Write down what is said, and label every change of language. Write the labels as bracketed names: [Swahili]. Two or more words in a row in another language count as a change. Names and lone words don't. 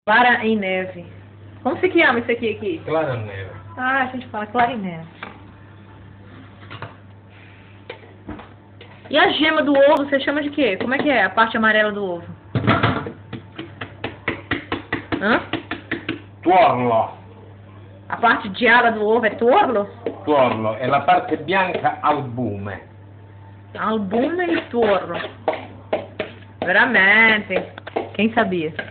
[Portuguese] Clara em neve. Como se que chama isso aqui? Clara em neve. Ah, a gente fala clara em neve. E a gema do ovo, você chama de quê? Como é que é a parte amarela do ovo? Hã? [Italian] Tuorlo. [Portuguese] A parte gialla do ovo é tuorlo? [Italian] Tuorlo. E la parte bianca albume. Albume e tuorlo. Veramente. [Portuguese] Quem sabia?